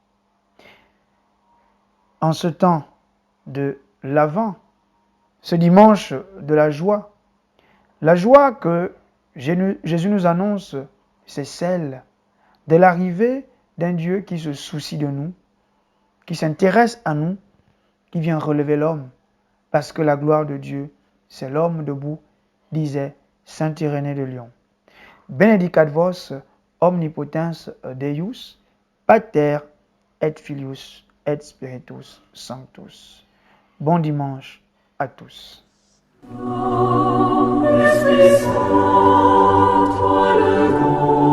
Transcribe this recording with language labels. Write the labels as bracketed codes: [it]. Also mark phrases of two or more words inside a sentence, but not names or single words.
[fr] En ce temps de l'Avent, ce dimanche de la joie que Jésus nous annonce, c'est celle de l'arrivée d'un Dieu qui se soucie de nous, qui s'intéresse à nous, qui vient relever l'homme. Parce que la gloire de Dieu, c'est l'homme debout, disait saint Irénée de Lyon. [la] Benedicat vos omnipotens Deus, Pater et Filius et Spiritus Sanctus. [fr] Bon dimanche à tous. Esprit Saint, toi le